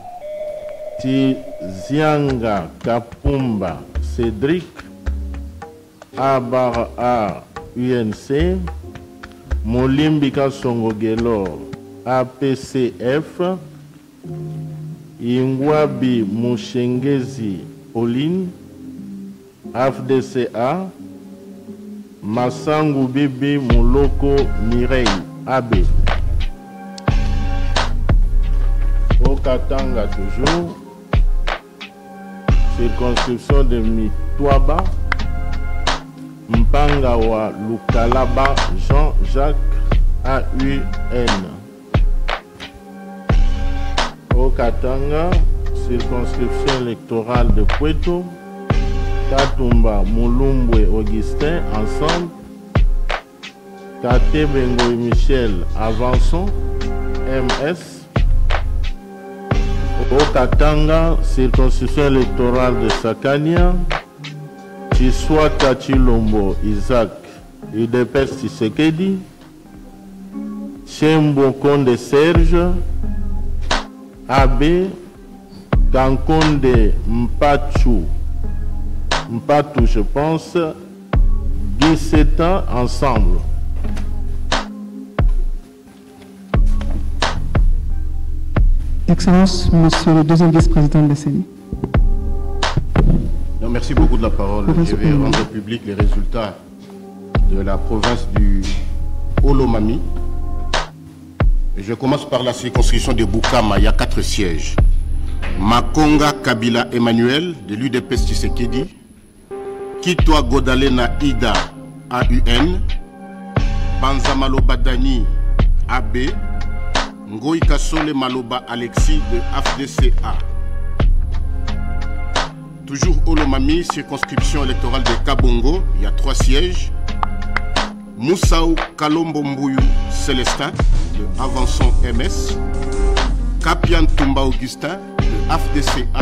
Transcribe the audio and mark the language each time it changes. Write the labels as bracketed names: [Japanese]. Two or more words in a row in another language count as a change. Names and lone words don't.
[French] Tizianga Kapumba Cédric, A-A UNC, Molimbika Songogelo, APCF, Ingwabi Mushengezi Pauline, AFDCA, Massangu Bibi Moloko Mireille, AB. Au Katanga toujours, circonscription de Mitwaba, Mpangawa Lukalaba Jean-Jacques, AUN. Au Katanga, circonscription électorale de Puerto, Katumba Mulumbwe Augustin, ensemble. Kate Bengoy Michel Avançon, MS. Au Katanga, circonscription électorale de Sakania, Chiswa Kachilombo Isaac, UDPS Tshisekedi, Chembo Konde Serge, AB, Kankonde Mpatou, je pense, 17 ans ensemble. Excellence, Monsieur le deuxième vice-président de la CENI. Merci beaucoup de la parole. Je vais rendre public les résultats de la province du Olomami. Je commence par la circonscription de Bukama. Il y a 4 sièges. Makonga Kabila Emmanuel de l'UDPS Tshisekedi. Kitwa Godalena Ida AUN. Banzamalo Badani AB. Ngoï Kasole Maloba Alexis de AFDCA. Toujours Olomami, circonscription électorale de Kabongo, il y a 3 sièges. Moussaou Kalombo Mbouyou Célestin de Avançon MS. Kapian Toumba Augustin de AFDCA.